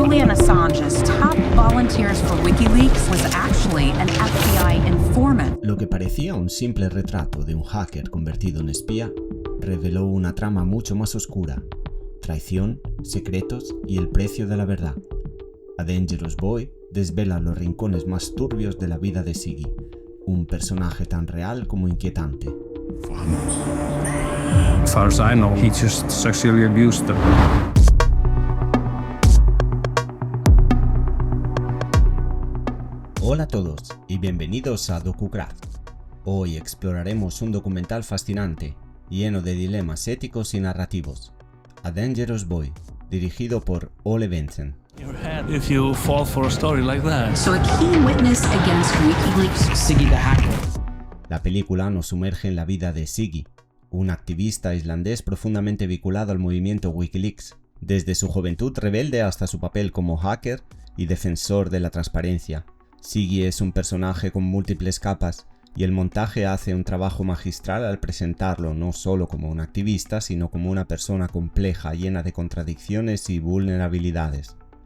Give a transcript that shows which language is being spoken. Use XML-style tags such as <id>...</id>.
<en>Assange's top volunteers for WikiLeaks was actually an FBI informant.</en> <es>Lo que parecía un simple retrato de un hacker convertido en espía reveló una trama mucho más oscura: traición, secretos y el precio de la verdad. A Dangerous Boy desvela los rincones más turbios de la vida de Siggi, un personaje tan real como inquietante.</es> <en>As far as I know, he just sexually abused them.</en> <es>Hola a todos y bienvenidos a DocuCraft. Hoy exploraremos un documental fascinante, lleno de dilemas éticos y narrativos. A Dangerous Boy, dirigido por Ole Bendtzen.</es> <en>If you fall for a story like that. So a key witness against WikiLeaks, Siggi the hacker.</en> <es>La película nos sumerge en la vida de Siggi, un activista islandés profundamente vinculado al movimiento WikiLeaks, desde su juventud rebelde hasta su papel como hacker y defensor de la transparencia. Siggi es un personaje con múltiples capas, y el montaje hace un trabajo magistral al presentarlo no solo como un activista, sino como una persona compleja, llena de contradicciones y vulnerabilidades.</es>